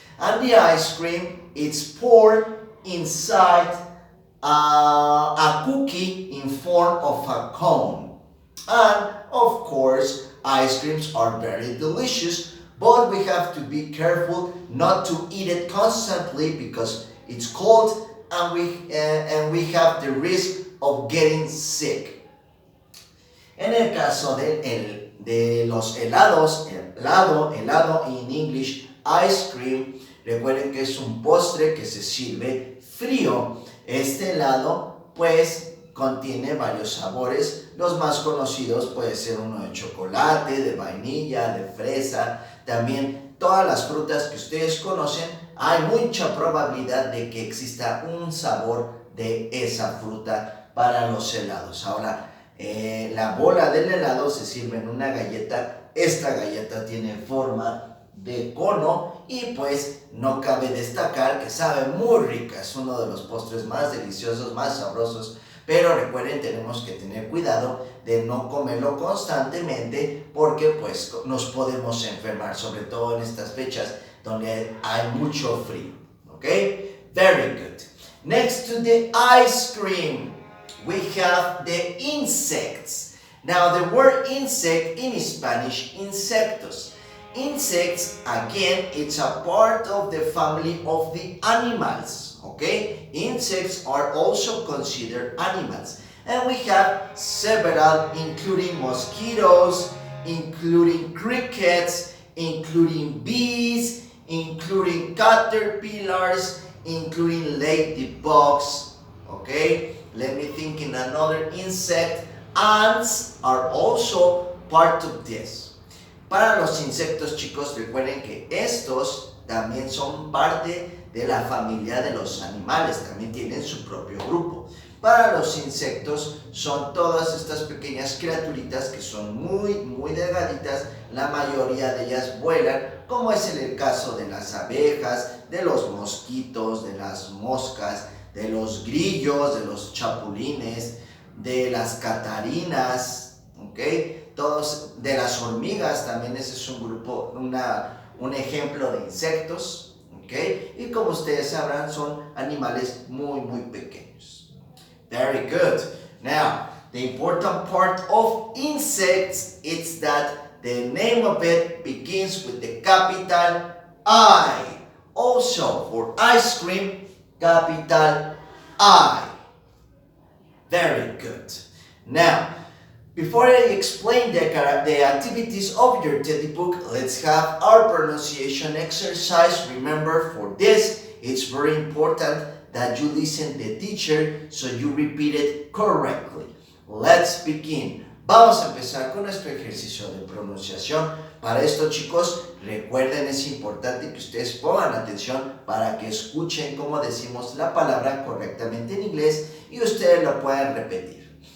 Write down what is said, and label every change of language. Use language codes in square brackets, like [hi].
[en] And the ice cream, it's poured inside a cookie in form of a cone. And of course, ice creams are very delicious, but we have to be careful not to eat it constantly because it's cold and we have the risk of getting sick. [es] En el caso de los helados, helado [en] in English, ice cream, [es] recuerden que es un postre que se sirve frío. Este helado pues contiene varios sabores. Los más conocidos puede ser uno de chocolate, de vainilla, de fresa. También todas las frutas que ustedes conocen, hay mucha probabilidad de que exista un sabor de esa fruta para los helados. Ahora, la bola del helado se sirve en una galleta. Esta galleta tiene forma de cono y pues no cabe destacar que sabe muy rica. Es uno de los postres más deliciosos, más sabrosos, pero recuerden, tenemos que tener cuidado de no comerlo constantemente porque pues nos podemos enfermar, sobre todo en estas fechas donde hay mucho frío. [en] Okay? Very good. Next to the ice cream, we have the insects. Now the word insect in Spanish, insectos. Insects, again, it's a part of the family of the animals, okay? Insects are also considered animals. And we have several, including mosquitoes, including crickets, including bees, including caterpillars, including ladybugs, okay? Let me think in another insect. Ants are also part of this. [es] Para los insectos, chicos, recuerden que estos también son parte de la familia de los animales, también tienen su propio grupo. Para los insectos son todas estas pequeñas criaturitas que son muy delgaditas, la mayoría de ellas vuelan, como es en el caso de las abejas, de los mosquitos, de las moscas, de los grillos, de los chapulines, de las catarinas, ¿ok? Todos, de las hormigas, también ese es un grupo, un ejemplo de insectos, ¿ok? Y como ustedes sabrán, son animales muy pequeños. [en] Very good. Now, the important part of insects is that the name of it begins with the capital I. Also, for ice cream, capital I. Very good. Now, before I explain the activities of your teddy book, let's have our pronunciation exercise. Remember, for this, it's very important that you listen to the teacher so you repeat it correctly. Let's begin. [es] Vamos a empezar con nuestro ejercicio de pronunciación. Para esto, chicos, recuerden, es importante que ustedes pongan atención para que escuchen cómo decimos la palabra correctamente en inglés y ustedes lo puedan repetir.